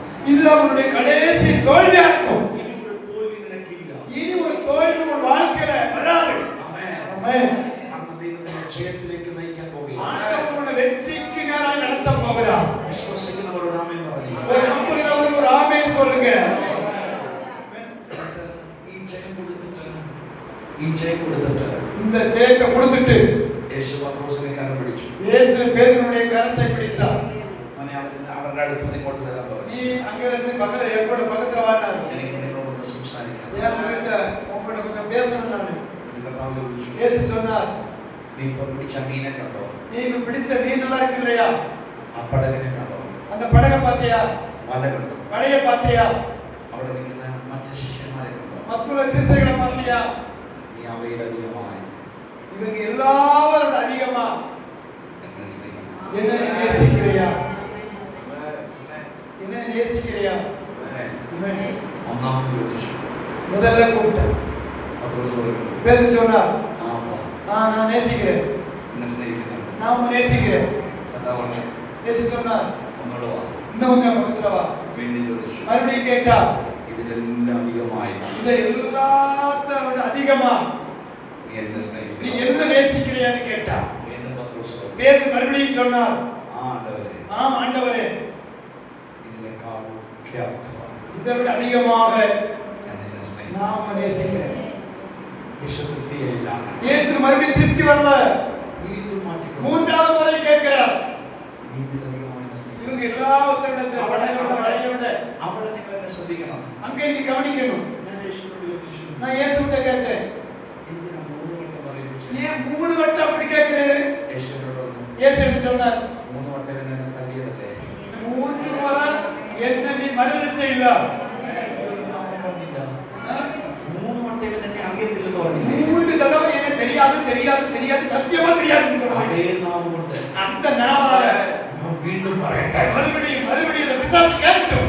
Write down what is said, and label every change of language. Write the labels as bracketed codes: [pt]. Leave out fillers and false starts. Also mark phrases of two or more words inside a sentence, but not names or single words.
[ta] இது அவனுடைய கடைசி தோல்வியா இருக்கும். [ml] ഇനി ഒരു തോൽവി നിനക്കില്ല. [ta] இனி ஒரு தோல்வி உன் வாழ்க்கையில வராது. [ml] ആമേൻ. [ta] ஆமென். [ml] കാരണം ദൈവം നിന്നെ ജയത്തിലേക്ക് നയിക്കാൻ പോകുകയാണ്. [ta] ஆண்டவர் உன்னை வெற்றிக்கு நேராய் நடத்த போகிறார். [ml] വിശ്വസിക്കുന്നവരോട് ആമേൻ പറയുക. [ta] ஒரு நம்புகிறவர் ஒரு ஆமென் சொல்லுங்க. [ml] ഈ ജയം കൊടുത്തിട്ട് [ta] இந்த ஜெயத்தை கொடுத்துட்டு [ml] യേശു പത്രോസിനെ കരം പിടിച്ചു. [ta] இயேசு பேதுருடைய கரத்தை பிடித்தார். [ml] അവനെ അവരുടെ അടുത്ത് നിന്ന് ഇങ്ങോട്ട് വരാൻ പറഞ്ഞു. [ta] நீ அங்க இருந்து என்னோட பக்கத்துல வாடாரு. [ml] എനിക്ക് നിങ്ങളോടൊന്ന് സംസാരിക്കാം. [ta] ஏன் உங்ககிட்ட கொஞ்சம் பேசணும் நானு. [ml] ഇത് കർത്താവ് ചോദിച്ചു, [ta] இயேசு சொன்னார், [ml] നീ ഇപ്പൊ പിടിച്ച മീനെ കണ്ടോ? [ta] நீ பிடிச்ச மீன் நல்லா இருக்கு இல்லையா? [ml] ആ പടകിനെ കണ്ടോ? [ta] அந்த படகை பாத்தியா? [ml] വല കണ്ടോ? [ta] வலைய பாத்தியா? [ml] അവിടെ നിൽക്കുന്ന മറ്റു ശിഷ്യന്മാരെ കണ്ടോ? [ta] மத்துள்ள சீசர்களை பாத்தியா? [ml] നീ അവയിലധികമായി [ta] இவங்க எல்லாரோட அதிகமா [ml] എന്നെ സ്നേഹിക്കുന്നു. [ta] என்ன நேசிக்கிறியா? என்ன நேசிக்கிறியா? [ml] ആമേൻ. [ta] ஆமென். [ml] ഒന്നാമത് ചോദിച്ചു. [ta] முதல்ல கூப்பிட்டேன். [ml] പത്രോസ് പറഞ്ഞു, [ta] பேதுரு சொன்னார், [ml] ആ അപ്പാ, [ta] நான் நேசிக்கிறேன். [ml] എന്നെ സ്നേഹിക്കുന്നുണ്ട്. [ta] நான் உன்னை நேசிக்கிறேன். [ml] കർത്താവ് പറഞ്ഞു, [ta] இயேசு சொன்னார், [ml] ഒന്നോട് വാ. [ta] இன்னும் கொஞ்சம் பக்கத்துல வா. [ml] വീണ്ടും ചോദിച്ചു, [ta] மறுபடியும் கேட்டா, [ml] ഇതിലെല്ലാം അധികമായി [ta] இதை எல்லாத்தோட அதிகமா [ml] നീ എന്നെ [ta] நீ [ml] സ്നേഹിക്കുന്നു. [ta] என்ன நேசிக்கிறியான்னு கேட்டா. [ml] വീണ്ടും പത്രോസ് പറഞ്ഞു, [ta] பேதுரு மறுபடியும் சொன்னார், [ml] ആ ആണ്ടവരെ, [ta] ஆம் ஆண்டவரே, [ml] ഇതിനേക്കാൾ ഒക്കെ അർത്ഥമാണ്. [ta] இதை விட அதிகமாக [ml] ഞാൻ നിന്നെ സ്നേഹിക്കുന്നു. [ta] நாம் நேசிக்கிறேன். [ml] യേശു തൃപ്തിയായില്ല. [ta] இயேசு மறுபடியும் திருப்தி வரல. [ml] വീണ്ടും മാറ്റിക്കൊണ്ടു. [ta] மூன்றாவது முறை கேட்கிறார். [ml] നീ ഇതിലധികമായി എന്നെ സ്നേഹിക്കുന്നു. [ta] இவங்க எல்லாவற்றையும் [ml] അവിടെ നിങ്ങൾ എന്നെ ശ്രദ്ധിക്കണം. [ta] அங்க நீங்க கவனிக்கணும். [ml] ഞാൻ യേശുവിനോട് ചോദിച്ചു, [ta] நான் இயேசுகிட்ட கேட்டேன், [ml] എന്തിനാ 3 വട്ടം പറയുന്നത്? [ta] ஏன் 3 வட்டம் அப்படி கேட்கிறீரு? [ml] യേശുവിനോട് പറഞ്ഞു, [ta] இயேசு என்ன சொன்னார்? [ml] 3 വട്ടം എന്നെ തള്ളിയതല്ലേ? [ta] 3 முறை என்ன நீ மறுதலிச்ச இல்ல? [ml] പറഞ്ഞില്ല. 3 വട്ടം എന്നെ അറിയത്തില്ലെന്ന് പറഞ്ഞില്ലേ? [ta] 3 தடவை என்ன தெரியாது தெரியாது தெரியாது சத்தியமா தெரியாதுன்னு சொன்னார். [ml] അതേ നാവ് കൊണ്ട് [ta] அந்த நாவால [ml] ഞാൻ വീണ്ടും പറയട്ടെ, [ta] மறுபடியும் மறுபடியும் இந்த பிசாசு கேட்கட்டும்.